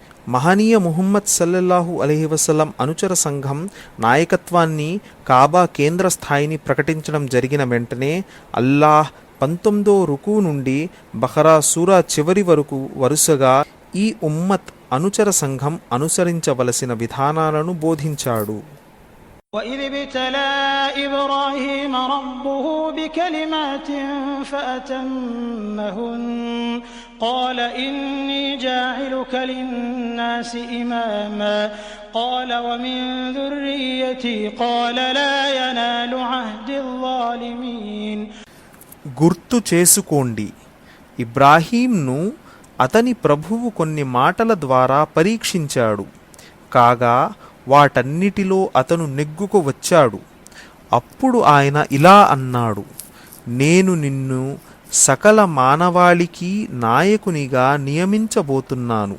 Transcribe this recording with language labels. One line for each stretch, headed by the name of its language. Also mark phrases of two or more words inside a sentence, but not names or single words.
Telugu: మహనీయ ముహమ్మద్
Arabic: صلى الله عليه وسلم
Telugu: అనుచర సంఘం నాయకత్వాన్ని కాబా కేంద్ర స్థాయిని ప్రకటించడం జరిగిన వెంటనే అల్లాహ్ 19వ రుకు నుండి బఖరా సూరా చివరి వరకు వరుసగా ఈ ఉమ్మత్ అనుచర సంఘం అనుసరించవలసిన విధానాలను బోధించాడు.
Arabic: وَإِذِ ابْتَلَى إِبْرَاهِيمَ رَبُّهُ بِكَلِمَاتٍ فَأَتَمَّهُنَّ قَالَ إِنِّي جَاعِلُكَ لِلنَّاسِ إِمَامًا قَالَ وَمِنْ ذُرِّيَّتِي قَالَ لَا يَنَالُ عَهْدِ الظَّالِمِينَ.
Telugu: గుర్తు చేసుకోండి, ఇబ్రాహీంను అతని ప్రభువు కొన్ని మాటల ద్వారా పరీక్షించాడు. కాగా వాటన్నిటిలో అతను నెగ్గుకు వచ్చాడు. అప్పుడు ఆయన ఇలా అన్నాడు, నేను నిన్ను సకల మానవాళికి నాయకునిగా నియమించబోతున్నాను.